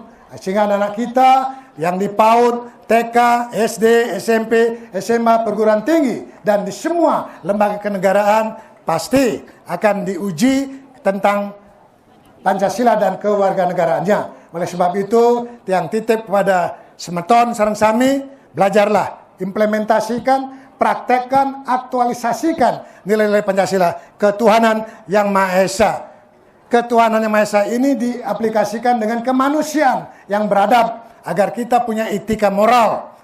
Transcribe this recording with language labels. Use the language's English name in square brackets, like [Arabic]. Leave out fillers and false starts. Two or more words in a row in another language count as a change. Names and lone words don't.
[Indonesian] Sehingga anak kita yang di PAUD, TK, SD, SMP, SMA, perguruan tinggi, dan di semua lembaga kenegaraan pasti akan diuji tentang Pancasila dan kewarganegaraannya. Oleh sebab itu, Tiang titip kepada [Balinese] semeton sareng sami, [Indonesian] belajarlah, implementasikan, praktekkan, aktualisasikan nilai-nilai Pancasila, ketuhanan yang Maha Esa. Ketuhanan yang Maha Esa ini diaplikasikan dengan kemanusiaan yang beradab agar kita punya etika moral.